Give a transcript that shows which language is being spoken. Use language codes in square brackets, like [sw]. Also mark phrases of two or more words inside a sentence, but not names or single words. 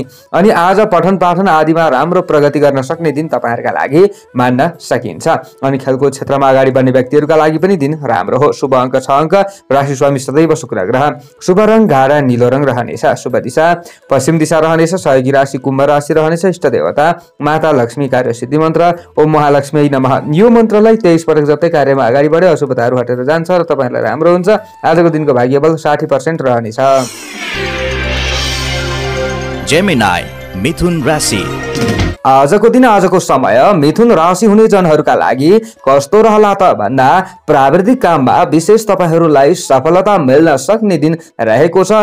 [ne] अनि आज पठन पाठन आदिमा राम्रो प्रगति गर्न सक्ने दिन तपाईँहरूका लागि मान्न सकिन्छ। अनि खेलकुद क्षेत्रमा अगाडि बढ्ने व्यक्तिहरूका लागि पनि दिन राम्रो हो। शुभ अङ्क 6 अङ्क, राशि स्वामी सदैव शुक्र ग्रह, शुभ रङ गाढा नीलो रङ रहनेछ, शुभ दिशा पश्चिम दिशा रहनेछ, सहयोगी राशि कुम्भ राशि रहनेछ, इष्ट देवता माता लक्ष्मी, कार्य सिद्धि मन्त्र [sa] ओम महालक्ष्मी नमः। [ne] यो मन्त्रलाई 23 पटक जप्दै कार्यमा अगाडि बढ्यो अशुभताहरू हटेर जान्छ र तपाईँहरूलाई राम्रो हुन्छ। आजको दिनको भाग्यबल 60% रहनेछ। जेमिनाई मिथुन राशि। आजको दिन, आजको समय मिथुन राशि हुने जनहरूका लागि कस्तो रहला त भन्दा प्राविधिक काममा विशेष तपाईँहरूलाई सफलता मिल्न सक्ने दिन रहेको छ।